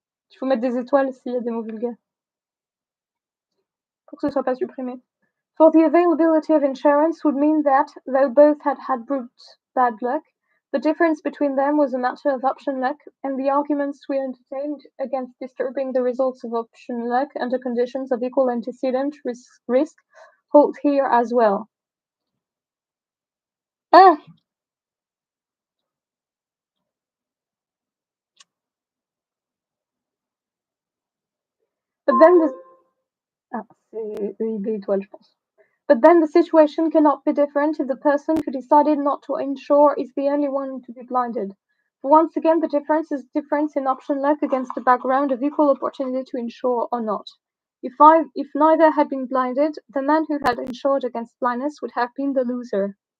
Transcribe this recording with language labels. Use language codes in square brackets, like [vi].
[fr] Il faut mettre des étoiles s'il y a des mots vulgaires. Pour que ce soit pas supprimé. [en] For the availability of insurance would mean that, though both had had brute bad luck, the difference between them was a matter of option luck, and the arguments we entertained against disturbing the results of option luck under conditions of equal antecedent risk hold here as well. Ah! But then the... [fr] Ah, c'est EIB étoile, je pense. [en] But then the situation cannot be different if the person who decided not to insure is the only one to be blinded. For once again, the difference is difference in option luck against the background of equal opportunity to insure or not. If neither had been blinded, the man who had insured against blindness would have been the loser.